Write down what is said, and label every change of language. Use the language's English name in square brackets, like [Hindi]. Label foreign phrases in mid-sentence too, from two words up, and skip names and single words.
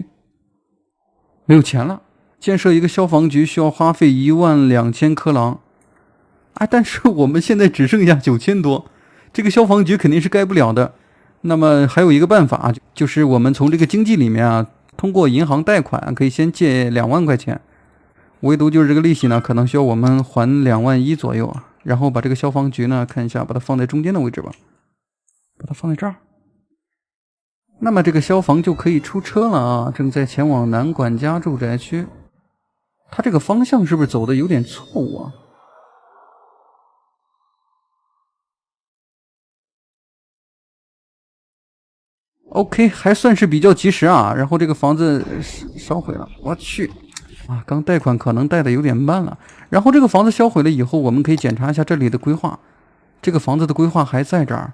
[Chinese] 沒有錢了，建設一個消防局需要花費12000克朗，但是我們現在只剩下9000多，這個消防局肯定是蓋不了的。那麼還有一個辦法，就是我們從這個經濟裡面啊，通過銀行貸款可以先借2萬塊錢，唯獨就是這個利息呢，可能需要我們還2萬1左右啊。然後把這個消防局呢，看一下，把它放在中間的位置吧，把它放在這兒。那麼這個消防就可以出車了啊！正在前往南管家住宅區，它這個方向是不是走的有點錯誤啊？OK， 還算是比較及時啊。然後這個房子燒毀了，我去啊！剛貸款可能貸的有點慢了。然後這個房子燒毀了以後，我們可以檢查一下這裡的規劃，這個房子的規劃還在這兒。